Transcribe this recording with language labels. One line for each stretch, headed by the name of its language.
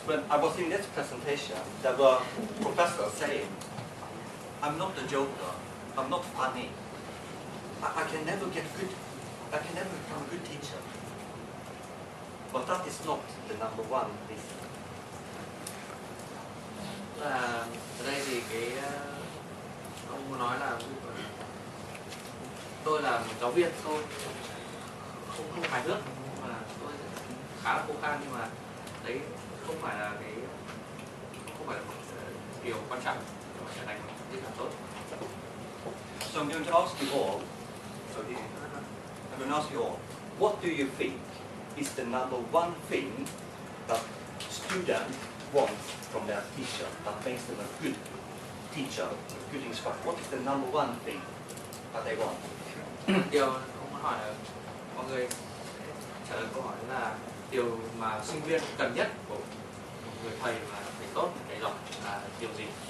English: When I was in this presentation, there were professors saying, "I'm not a joker. I'm not funny. I can never get good. I can never become a good teacher." But that is not the number one reason.
Vietnamese: Ở đây thì cái ông muốn nói là tôi là một giáo viên, tôi không hài hước mà tôi khá là khô khan, nhưng mà đấy không phải là một điều quan trọng để mà trở thành một diễn giả tốt.
English: So I'm going to ask you all. I'm going to ask you all. What do you think is the number one thing that students want from their teacher that makes them a good teacher, a good instructor? What is the number one thing that they want?
Vietnamese: Điều ông muốn hỏi là mọi người trả lời câu hỏi là điều mà sinh viên cần nhất của một người thầy mà thầy tốt, thầy giỏi là điều gì?